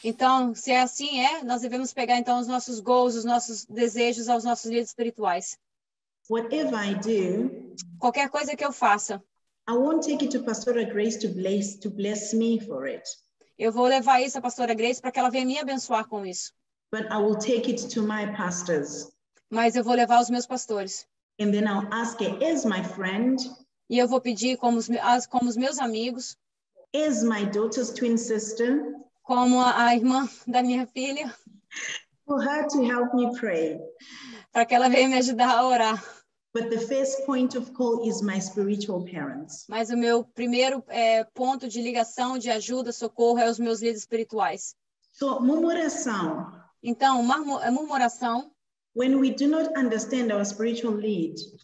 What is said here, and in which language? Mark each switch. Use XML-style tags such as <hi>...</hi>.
<pt>Então, se é assim, nós devemos pegar então os nossos goals, os nossos desejos aos nossos líderes espirituais.</pt> <en>Whatever I do,</en> <pt>qualquer coisa que eu faça,</pt> <en>I won't take it to Pastora Grace to bless me for it.</en> <pt>Eu vou levar isso à pastora Grace para que ela venha me abençoar com isso.</pt> <en>But I will take it to my pastors.</en> <pt>Mas eu vou levar aos meus pastores.</pt> <en>And then I'll ask her, as my friend,</en> <pt>e eu vou pedir como os meus amigos,</pt> <en>as my daughter's twin sister,</en> <pt>como a irmã da minha filha,</pt> <en>for her to help me pray.</en> <pt>Para que ela venha me ajudar a orar.</pt> <en>But the first point of call is my spiritual parents.</en> <pt>Mas o meu primeiro ponto de ligação, de ajuda, socorro, é os meus líderes espirituais.</pt> <en>So, murmuração.</en> <pt>Então, murmuração,</pt> <en>When we do not understand our spiritual lead,</en>